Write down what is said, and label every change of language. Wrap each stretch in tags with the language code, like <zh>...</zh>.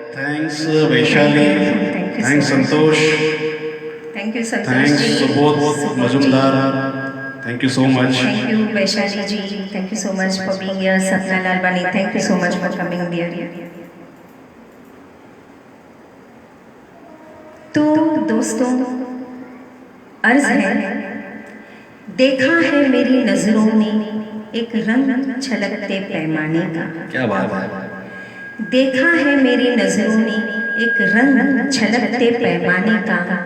<en>Thanks Vaishali, thanks Santosh, thank you thanks Subodh Majumdar, thank you so much. Thank you, Vaishali ji. Thank you so much for being here. Sapna Lalwani, thank you so much for coming here.</en> <hi>तो दोस्तों, अर्ज है, देखा है मेरी नजरों ने एक रंग छलकते पैमाने का। क्या बात है। देखा है मेरी नजरों ने एक रंग छलकते पैमाने का।</hi>